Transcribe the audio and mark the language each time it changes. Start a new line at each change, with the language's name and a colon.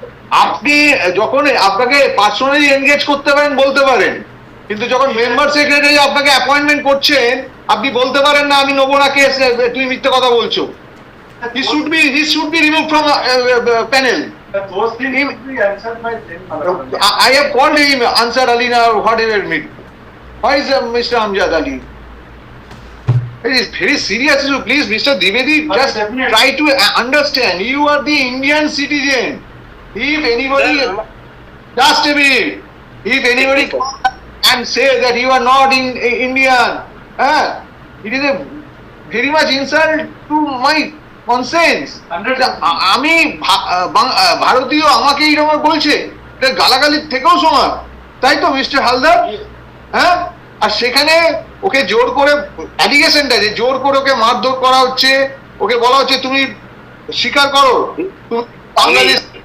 Bangla: আপনি যখন আপনাকে পার্সোনালি এনগেজ করতে পারেন বলতে পারেন, কিন্তু যখন মেম্বার সেক্রেটারি আপনাকে অ্যাপয়েন্টমেন্ট করছেন আপনি বলতে পারেন না আমি নেবো না কেস, তুমি মিথ্যে কথা বলছো।
English: He should be removed from panel. Those things should be answered by them. I have called him Ansar Ali or whatever meet. Why is Mr. Amjad Ali? It is very serious issue. Please, Mr. Dwivedi, just definitely. try to understand. You are the Indian citizen. If anybody, just a minute, if anybody and say that you are not in Indian, it is a very much insult to my conscience.
Bangla: আমি ভারতীয়, আমাকে এইরকম বলছে, এটা গালাগালির থেকেও সমান, তাই তো মিস্টার হালদার? হ্যাঁ, আর সেখানে ওকে জোর করে অ্যালিগেশনটা যে জোর করে ওকে মারধর করা হচ্ছে, ওকে বলা হচ্ছে তুমি স্বীকার করো তুমি বাংলাদেশ